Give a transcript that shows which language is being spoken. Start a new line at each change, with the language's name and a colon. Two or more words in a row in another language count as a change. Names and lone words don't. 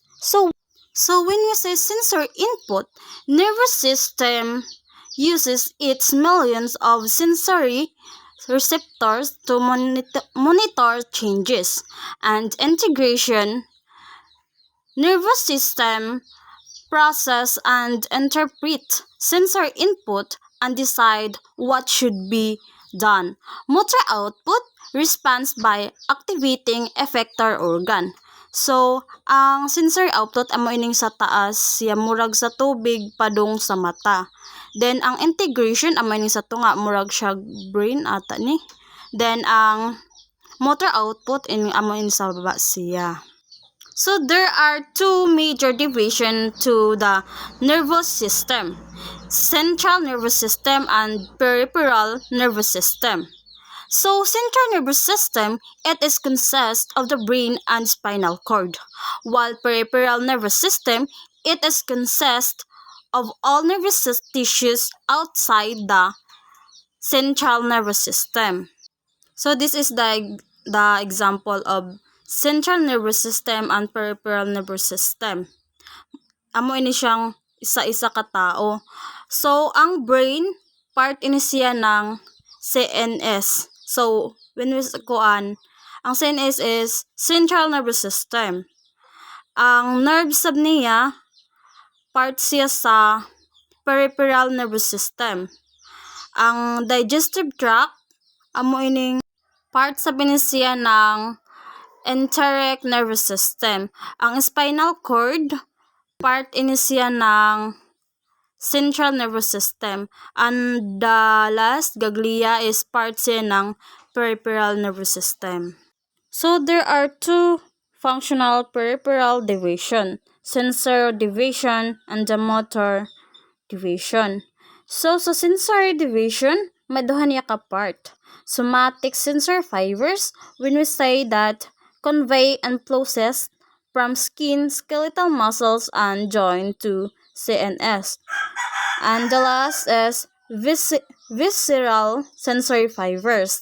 English: So when we say sensory input, nervous system uses its millions of sensory receptors to monitor changes, and integration, nervous system process and interpret sensory input and decide what should be done. Motor output responds by activating effector organ. So,
Hiligaynon: ang
English: sensory output
Hiligaynon: amo ining sa taas, siya murag sa tubig padung sa mata. Then ang integration amo ining sa tunga, murag siya brain ata ni. Then ang
English: motor output
Hiligaynon: amo ining sa baba siya.
English: So there are two major divisions to the nervous system: central nervous system and peripheral nervous system. So central nervous system, it is consists of the brain and spinal cord, while peripheral nervous system, it is consists of all nervous tissues outside the central nervous system. So this is the example of central nervous system and peripheral nervous system.
Hiligaynon: Amo ini siyang isa-isa ka tao. So ang brain, part ini siya ng CNS.
English: So when we kuan, ang CNS is central nervous system.
Hiligaynon: Ang nerve sab niya, part siya sa
English: peripheral nervous system.
Hiligaynon: Ang
English: digestive tract,
Hiligaynon: amo ining part sa siya ng
English: enteric nervous system.
Hiligaynon: Ang
English: spinal cord,
Hiligaynon: part ini siya ng
English: central nervous system. And the last, ganglia, is part
Hiligaynon: siya ng
English: peripheral nervous system. So there are two functional peripheral division: sensory division and the motor division.
Hiligaynon: So sa
English: sensory division,
Hiligaynon: may duha niya ka part.
English: Somatic sensory fibers, when we say that convey and process from skin, skeletal muscles, and joint to CNS. And the last is visceral sensory fibers.